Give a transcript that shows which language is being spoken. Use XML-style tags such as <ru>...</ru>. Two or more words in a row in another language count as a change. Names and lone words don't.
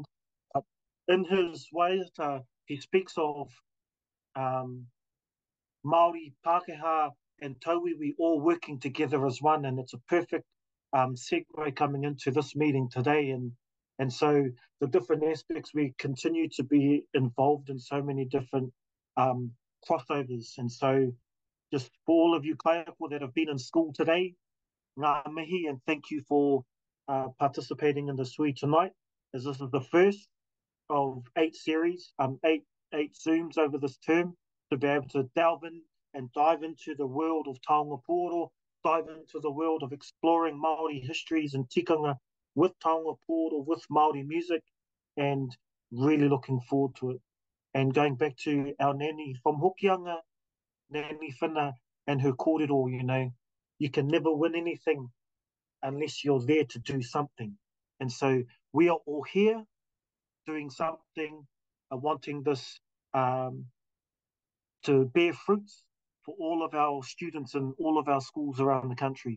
<en>In his way, he speaks of Māori, Pākehā, and Tauiwi all working together as one, and it's a perfect segue coming into this meeting today. And so the different aspects, we continue to be involved in so many different crossovers. And so just for all of you kaiako that have been in school today,</en> <mi>ngā mihi,</mi> <en>and thank you for participating in the sui tonight, as this is the first of 8 series, 8 Zooms over this term, to be able to delve in and dive into the world of</en> <mi>taonga pūoro,</mi> <en>dive into the world of exploring Māori histories and tikanga with</en> <mi>taonga pūoro,</mi> <en>with Māori music, and really looking forward to it. And going back to our Nani from Hokianga, Nani Whina, and her kōrero, you know, you can never win anything unless you're there to do something. And so we are all here doing something, wanting this to bear fruits for all of our students in all of our schools around the country.</en>